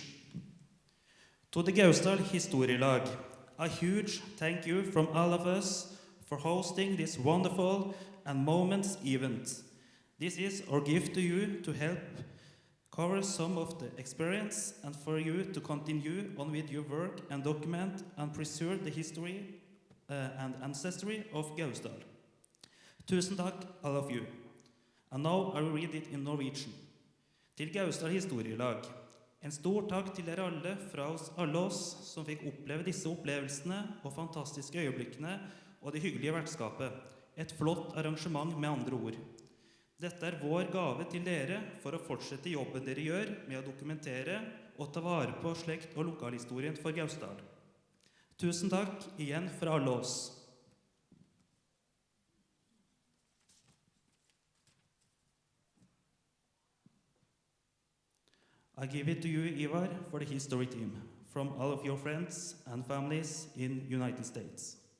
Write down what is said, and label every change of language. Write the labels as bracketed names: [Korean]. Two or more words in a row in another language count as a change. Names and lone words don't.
[English] To the Gausdal Historielag, a huge thank you from all of us for hosting this wonderful and moments event. This is our gift to you to help cover some of the experience and for you to continue on with your work and document and preserve the history and ancestry of Gausdal. [Norwegian] Tusen takk, [English] all of you. And now I will read it in Norwegian. [Norwegian] Til Gausdal Historielag. En stor takk til dere alle fra alle oss som fikk oppleve disse opplevelsene og fantastiske øyeblikkene og det hyggelige vertskapet. Et flott arrangement med andre ord. Dette vår gave til dere for å fortsette jobben dere gjør med å dokumentere og ta vare på slekt- og lokalhistorien for Gausdal. Tusen takk igjen fra alle oss. [English] I give it to you, Ivar, for the history team, from all of your friends and families in United States.